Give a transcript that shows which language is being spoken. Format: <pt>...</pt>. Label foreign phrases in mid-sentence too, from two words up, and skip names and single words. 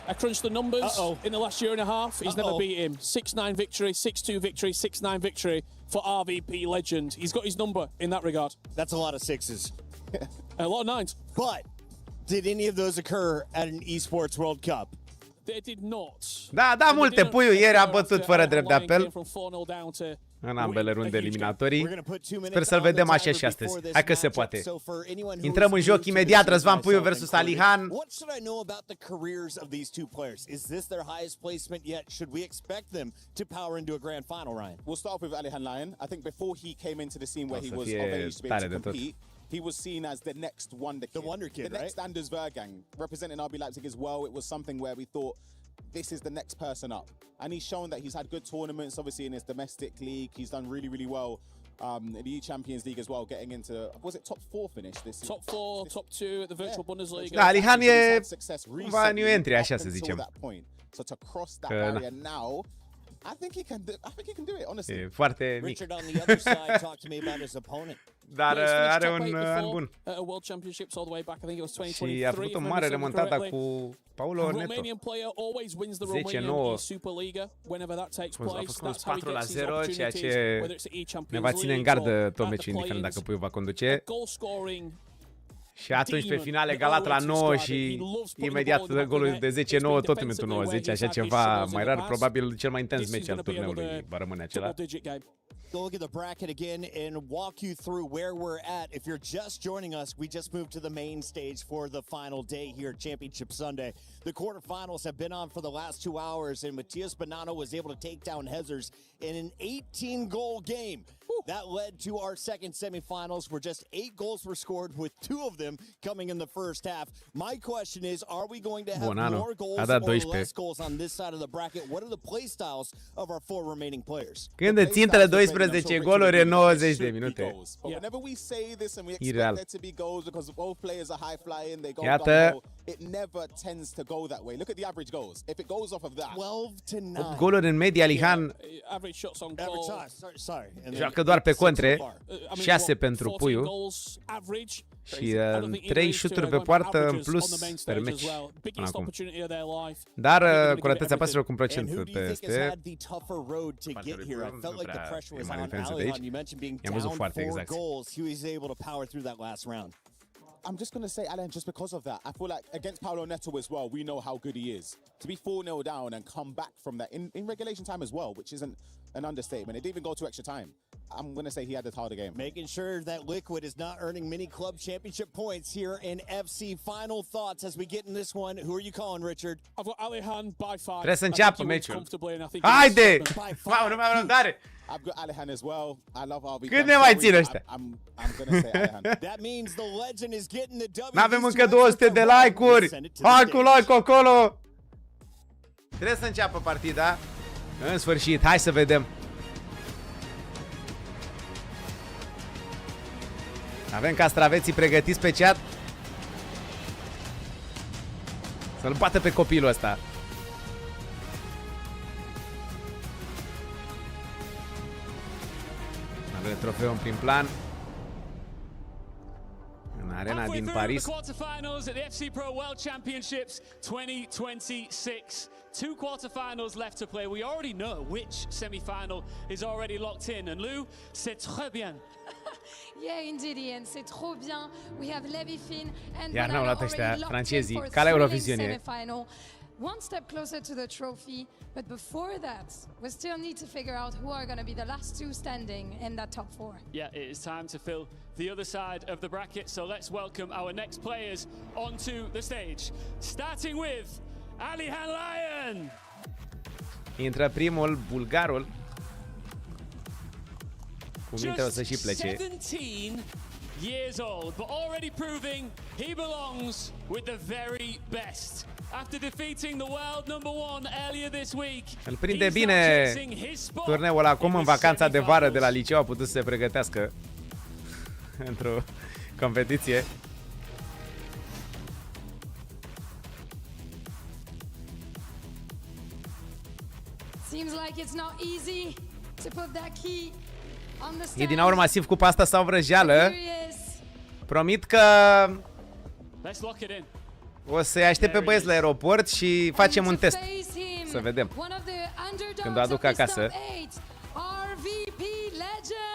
<en>I crunched the numbers in the last year and a half. He's never beat him. 6-9 victory, 6-2 victory, 6-9 victory. for RVP Legend. He's got his number in that regard. That's a lot of sixes. A lot of nines. But did any of those occur at an Esports World Cup? They did not.</en> <ro>Da, multe. Puiu ieri a bătut fără drept de apel în ambele runde eliminatorii. Sper să-l vedem așa și astăzi. Hai că se poate. Intrăm în joc imediat. Razvan Puiu versus Alihan.</ro> <en>What should I know about the careers of these two players? Is this their highest placement yet? Should we expect them to power into a grand final, Ryan? We'll start off with Alihan Lion. I think before he came into the scene where he was of age to be able to compete, he was seen as the next wonder kid. The wonder kid, the next Anders Vergang, representing RB Leipzig as well. It was something where we thought, this is the next person up. And he's shown that he's had good tournaments, obviously, in his domestic league. He's done really, really well in the Champions League as well, getting into, was it top 4 finish this Top 4, top 2 at the virtual Bundesliga.</en> <ro>Da, Alihan e cumva</ro> <en>new entry,</en> <ro>așa să zicem.</ro> <en>So to cross that barrier now, I think he can do it, honestly.</en> <ro>E foarte mic.</ro> <en>Richard on the other side talked to me about his opponent.</en> <ro>Dar are un an bun. Și a făcut o mare remontada cu Paulo Neto. 10-9. A fost 4-0, ceea ce ne va ține în gardă tot meciul, indiferent dacă Puiu va conduce. Și atunci pe final egalat la 9 și imediat golul de 10-9 tot în minutul 90, așa ceva mai rar, probabil cel mai intens meci al turneului va rămâne acela.</ro> <en>Go look at the bracket again and walk you through where we're at. If you're just joining us, we just moved to the main stage for the final day here, Championship Sunday. The quarterfinals have been on for the last 2 hours, and Matías Bonanno was able to take down Hezers in an 18-goal game. That led to our second semifinals, where just 8 goals were scored, with 2 of them coming in the first half. My question is, are we going to have more goals or less goals on this side of the bracket? What are the play styles of our 4 remaining players?</en> <ro>Când îți intră 12 goluri în 90 de minute. Ireal. Iată. 8 goluri în media, Alihan joacă doar pe contre, 6 pentru Puiu și 3 șuturi pe poartă în plus per meci până acum. Dar curăția paselor cu un procent peste. E mare diferență de aici. I-am văzut foarte exact.</ro> <en>I'm just going to say, Alan, just because of that, I feel like against Paulo Neto as well, we know how good he is. To be 4-0 down and come back from that in regulation time as well, which isn't an understatement. It didn't even go to extra time. I'm going to say he had the harder game. Making sure that Liquid is not earning many club championship points here in FC. Final thoughts as we get in this one. Who are you calling, Richard? I've got Alihan by 5.</en> <ro>Trebuie să înceapă meciul. Haide! Wow, nu mai am răbdare!</ro> <en>I've got Alihan as well. I love RB.</en> <ro>Cât ne mai țin ăștia?</ro> <en>I'm gonna say Alihan. That means the legend is getting the W.</en> <ro>N-avem încă 200 de like-uri. Hai cu like acolo. Trebuie să înceapă partida. În sfârșit, hai să vedem. Avem castraveții pregătiți pe chat. Să-l bată pe copilul ăsta. Avem trofeu în prim plan. În arena din Paris.</ro> <en>Quarterfinals at the FC Pro World Championships 2026. 2 quarterfinals left to play. We already know which semi-final is already locked in.</en> <fr>And Lou, c'est très bien.</fr> <en>Yeah, indeed, Ian.</en> <fr>C'est trop bien.</fr> <en>We have Levi Finn and</en> <ro>Iar n-au luat ăștia francezii, ca la Eurovision e.</ro> <en>One step closer to the trophy, but before that, we still need to figure out who are going to be the last 2 standing in that top 4. Yeah, it is time to fill the other side of the bracket, so let's welcome our next players onto the stage. Starting with Alihan Lion.</en> <ro>Intră primul, bulgarul. Cu minte o să și plece.</ro> <en>17 years old, but already proving he belongs with the very best. After defeating the world number 1 earlier this week,</en> <ro>îl prinde bine turneul acum în vacanța de vară de la liceu, a putut să se pregătească într-o competiție.</ro> <en>Seems like it's not easy to put that key on the stand.</en> <ro>E din aur masiv cu pasta sau vrăjeală. Promit că o să-i aștept pe băieți la aeroport și facem un test. Să vedem. Când o aduc acasă.</ro>